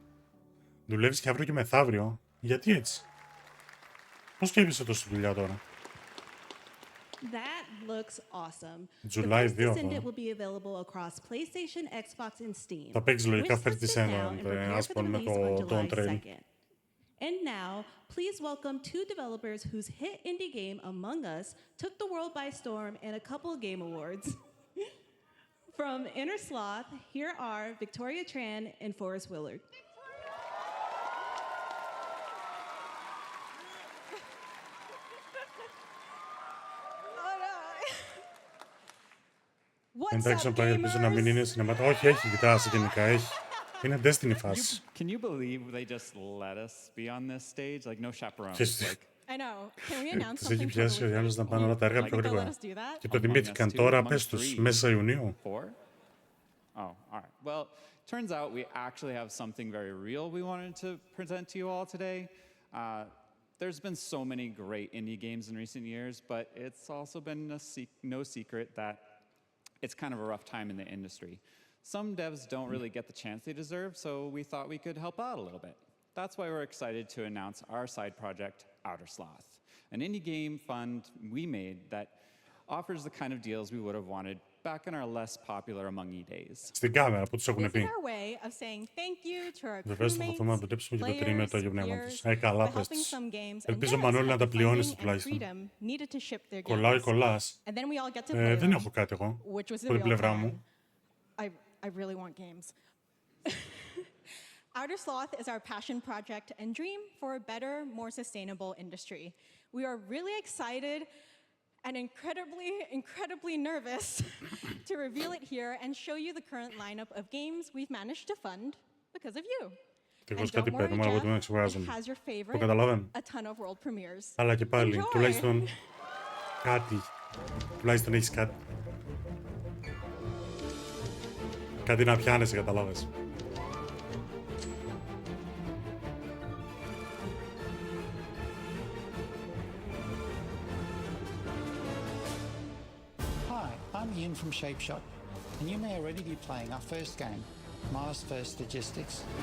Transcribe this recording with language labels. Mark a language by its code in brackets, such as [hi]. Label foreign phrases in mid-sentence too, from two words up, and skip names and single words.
[el] Δουλεύεις και αύριο και μεθαύριο. Γιατί έτσι? Πώς σκέφτεσαι τόση δουλειά τώρα? [en] That looks awesome. July The 2 Descendant will be available across PlayStation, Xbox, and Steam. [el] Θα παίξεις λογικά [en] Wish First listed now and Descendant, prepare [el] ας [en] for the [el] πούμε, [en] release on [el] το [en] July trailer. 2nd. And now, please welcome two developers whose hit indie game Among Us took the world by storm in a couple of game awards. From Inner Sloth, here are Victoria Tran and Forrest Willard. [el] Εντάξει, να ελπίζω να μην είναι cinematic. Όχι, έχει κοιτάσει γενικά, έχει. Είναι Destiny φάση. [en] Can you believe they just let us be on this stage? Like no chaperones. Like, I know. Can we announce [el] τις έχει [en] something? [el] πιάσει ο Γιάννης να πάνε όλα τα έργα πιο γρήγορα. Και το θυμήθηκαν τώρα, πες τους, μέσα Ιουνίου. [en] Oh, all right. Well, turns out we actually have something very real we wanted to present to you all today. There's been so many great indie games in recent years, but it's also been no secret that it's kind of a rough time in the industry. Some devs don't really get the chance they deserve, so we thought we could help out a little bit. That's why we're excited to announce our side project, Outer Sloth, an indie game fund we made that offers the kind of deals we would have wanted back in our less popular Among E days. [el] Στην κάμερα που τους έχουν [en] This is [el] πει. [en] our way of saying thank you to our [el] Βεβαίως θα θέλουμε να το τέψουμε για το τρίμηνο του Αγίου Πνεύματος. [en] peers, [el] Καλά [en] for [el] πες [en] helping [el] τους. [en] some games, and [el] Ελπίζω [en] yes, [el] Μανώλη να [en] had [el] τα [en] the [el] πληρώνεις [en] funding and [el] τουλάχιστον. [en] freedom needed to ship their [el] Κολλάω ή [en] games. [el] κολλάς. [en] And then we all get to play [el] Δεν [en] them, [el] έχω κάτι εγώ. [en] which was the [el] Από την [en] real [el] πλευρά [en] plan. [el] μου. [en] I really want games. Outer Sloth is our passion project and dream for a better, more sustainable industry. We are really excited and incredibly nervous to reveal it here and show you the current lineup of games we've managed to fund because of you. [el] Ευτυχώς κάτι παίρνουμε από το να ξεβάζουμε. [en] Has your [el] Το [en] favorite, [el] καταλαβαίνω. [en] a ton of world premieres. [el] Αλλά και πάλι, [en] Enjoy. [el] τουλάχιστον κάτι. Τουλάχιστον έχεις κάτι. Κάτι να πιάνεσαι, καταλάβες. [en] Hi, I'm Ian from Shapeshot, and you may already be playing our first game, Mars First Logistics.